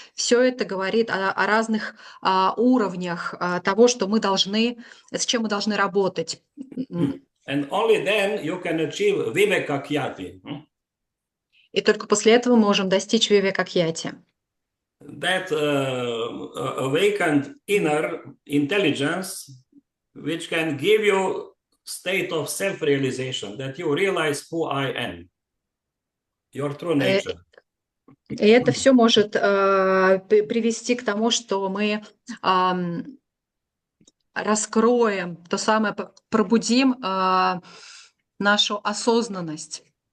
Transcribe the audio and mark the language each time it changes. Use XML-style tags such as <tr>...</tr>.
<ru>Все это говорит о разных уровнях того, что мы должны, с чем мы должны работать.</ru> <en>And only then you can achieve vivekakyati.</en> <ru>И только после этого мы можем достичь вивекакьяти.</ru> <en>That awakened inner intelligence, which can give you state of self-realization, that you realize who I am, your true nature.</en> <ru>И это все может привести к тому, что мы раскроем, то самое, пробудим нашу осознанность.</ru>